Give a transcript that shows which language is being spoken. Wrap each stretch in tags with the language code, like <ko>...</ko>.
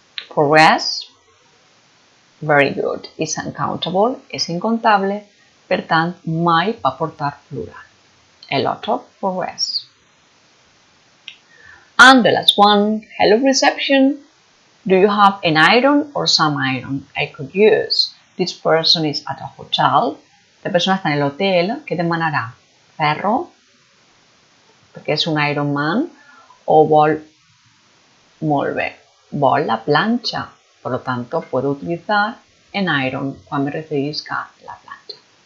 <en>Progress, very good. Is uncountable,</en> <ca>és incontable, per tant, mai va portar plural.</ca> <en>A lot of progress. And the last one, hello reception. Do you have an iron or some iron I could use? This person is at a hotel.</en> <ca>La persona està en l'hotel. Què demanarà? Ferro, perquè és un Iron Man, o vol, molt bé, vol la planxa.</ca> <es>Por lo tanto, puedo utilizar</es> <ca>an iron quan me referisca a la planxa.</ca>